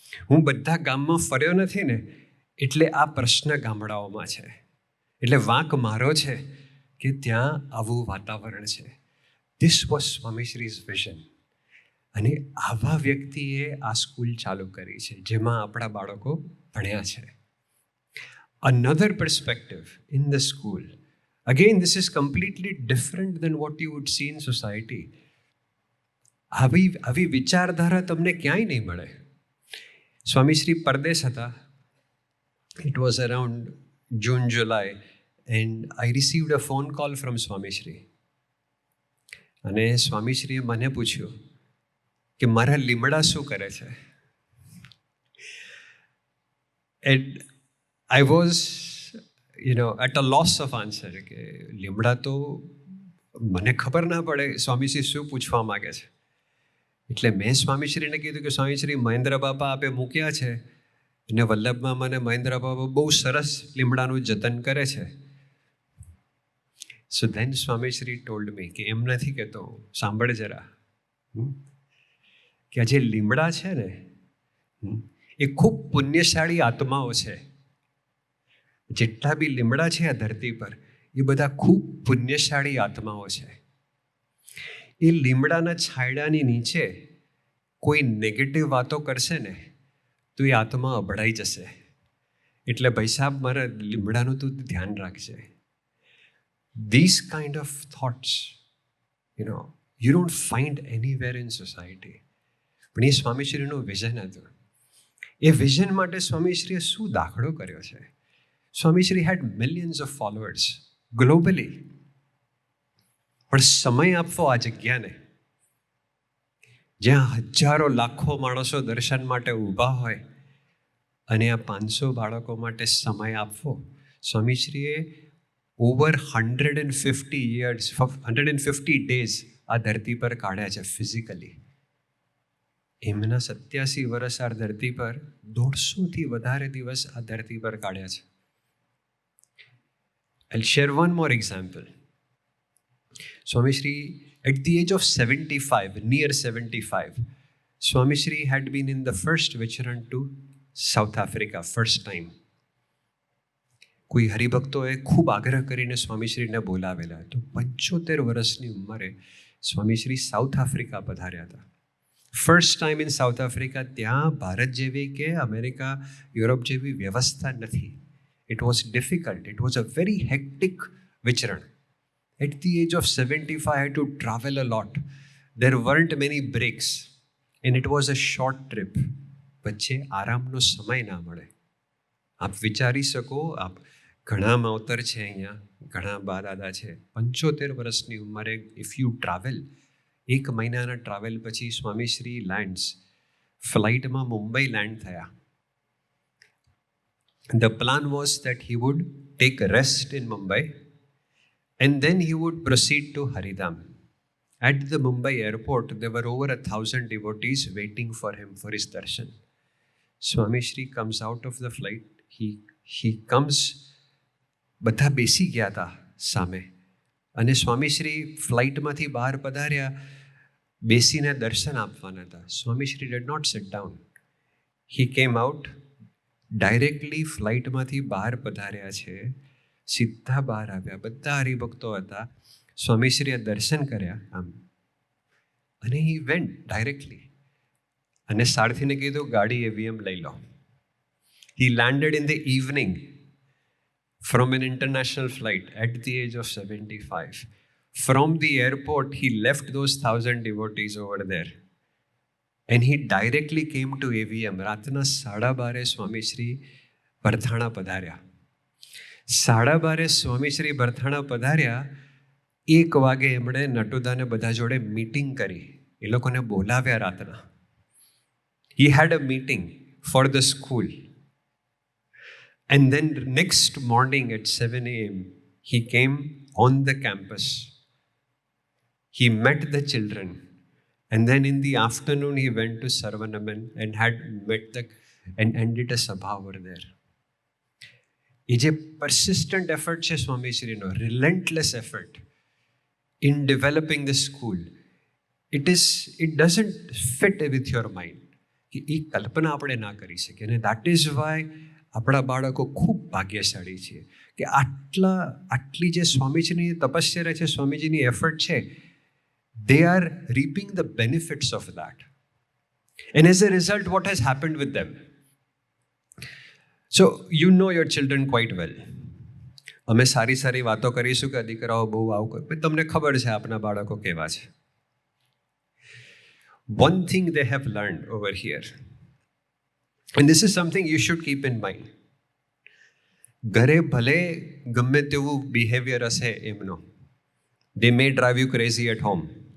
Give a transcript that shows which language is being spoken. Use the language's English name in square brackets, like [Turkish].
[Gujarati] હું બધા ગામમાં ફર્યો નથી ને, એટલે આ પ્રશ્ન ગામડાઓમાં છે. એટલે વાંક મારો છે કે ત્યાં આવું વાતાવરણ છે. [English] This was Swamishri's vision. [Gujarati] અને આવા વ્યક્તિએ આ સ્કૂલ ચાલુ કરી છે જેમાં આપણા બાળકો ભણ્યા છે. [English] Another perspective in the school. Again, this is completely different than what you would see in society. [Gujarati] આવી વિચારધારા તમને ક્યાંય નહીં મળે. સ્વામીશ્રી પરદેશ હતા. [English] It was around June, July, and I received a phone call from Swamishri. [Gujarati] અને સ્વામીશ્રીએ મને પૂછ્યું કે મારા લીમડા શું કરે છે. And [English] I was at a loss of answer [Gujarati] કે લીમડા તો મને ખબર ના પડે સ્વામીશ્રી શું પૂછવા માગે છે. એટલે મેં સ્વામીશ્રીને કીધું કે સ્વામીશ્રી મહેન્દ્ર બાપા આપે મૂક્યા છે અને વલ્લભમાં મને મહેન્દ્ર બાપા બહુ સરસ લીમડાનું જતન કરે છે. [English] so then Swamishri told me [Gujarati] કે એમ નથી કહેતો, સાંભળ જરા, કે આ જે લીમડા છે ને એ ખૂબ પુણ્યશાળી આત્માઓ છે. જેટલા બી લીમડા છે આ ધરતી પર એ બધા ખૂબ પુણ્યશાળી આત્માઓ છે. એ લીમડાના છાંયડાની નીચે કોઈ નેગેટિવ વાતો કરશે ને તો એ આત્મા અભડાઈ જશે. એટલે ભાઈ સાહેબ મારા લીમડાનું તું ધ્યાન રાખજે. [English] These kind of thoughts, you don't find anywhere in society. [Gujarati] પણ એ સ્વામીશ્રીનું વિઝન હતું. એ વિઝન માટે સ્વામીશ્રીએ શું દાખલો કર્યો છે. [English] Swamishri had millions of followers globally. [Gujarati] પણ સમય આપવો આ જગ્યાને, જ્યાં હજારો લાખો માણસો દર્શન માટે ઊભા હોય અને આ 500 બાળકો માટે સમય આપવો. સ્વામીશ્રીએ [English] over 150 days [Gujarati] આ ધરતી પર કાઢ્યા છે ફિઝિકલી. એમના 87 વર્ષ આ ધરતી પર 150થી વધારે દિવસ આ ધરતી પર કાઢ્યા છે. [English] I'll share one more example. Swami Shri, at the age of 75, near 75, Swami Shri had been in the first vicharan to South Africa, first time. [Gujarati] કોઈ હરિભક્તોએ ખૂબ આગ્રહ કરીને સ્વામીશ્રીને બોલાવેલા. તો 75 વર્ષની ઉંમરે સ્વામીશ્રી સાઉથ આફ્રિકા પધાર્યા હતા. [English] First time in South Africa. [Gujarati] ત્યાં ભારત જેવી કે અમેરિકા, યુરોપ જેવી વ્યવસ્થા નથી. [English] It was difficult. It was a very hectic vicharan. At the age of 75, I had to travel a lot. There weren't many breaks. And it was a short trip. [Gujarati] વચ્ચે આરામનો સમય ના મળે. આપ વિચારી શકો, આપ ઘણા માવતર છે અહીંયા, ઘણા બા દાદા છે. 75 વર્ષની ઉંમરે [English] if you travel, [Gujarati] 1 મહિનાના ટ્રાવેલ પછી સ્વામીશ્રી લેન્ડ્સ, ફ્લાઇટમાં મુંબઈ લેન્ડ થયા. [English] The plan was that he would take a rest in Mumbai and then he would proceed to Haridam. At the Mumbai airport, there were over 1,000 devotees waiting for him for his darshan. Swami Shri comes out of the flight. He comes, બધા બેસી ગયા હતા સામે, અને સ્વામીશ્રી ફ્લાઇટમાંથી બહાર પધાર્યા, બેસીને દર્શન આપવાના હતા. Swamishri did not sit down. He came out. [Gujarati] Directly ફ્લાઇટમાંથી બહાર પધાર્યા છે, સીધા બહાર આવ્યા. બધા હરિભક્તો હતા. સ્વામીશ્રીએ દર્શન કર્યા આમ, અને [English] he went directly, [Gujarati] અને સારથીને કીધું ગાડી એવીએમ લઈ લો. [English] He landed in the evening from an international flight at the age of 75. From the airport he left those 1,000 devotees over there. And he directly came to AVM. [Gujarati] રાતના 12:30 સ્વામીશ્રી ભરથાણા પધાર્યા. 12:30 સ્વામીશ્રી ભરથાણા પધાર્યા. 1 વાગે એમણે નટુદાને બધા જોડે મીટિંગ કરી. એ લોકોને બોલાવ્યા રાતના. [English] He had a meeting for the school. And then next morning at 7 a.m. he came on the campus. He met the children. And then in the afternoon, he went to Sarvanaman and had met and did a sabha over there. [Gujarati] એ જે [English] persistent effort [Gujarati] છે સ્વામીશ્રીનો, [English] relentless effort in developing the school, it doesn't fit with your mind. [Gujarati] એ કલ્પના આપણે ના કરી શકીએ. અને [English] that is why [Gujarati] આપણા બાળકો ખૂબ ભાગ્યશાળી છે કે આટલી જે સ્વામીજીની તપસ્યા છે, સ્વામીજીની એફર્ટ છે, [English] they are reaping the benefits of that. And as a result, what has happened with them? So, you know your children quite well. [Gujarati] અમે સારી વાતો કરીશું કે દીકરાઓ બહુ આવું કરે, તમને ખબર છે આપણા બાળકો કેવા છે. [English] One thing they have learned over here, and this is something you should keep in mind. [Gujarati] ઘરે ભલે ગમે તેવું બિહેવિયર હશે એમનો, [English] they may drive you crazy at home.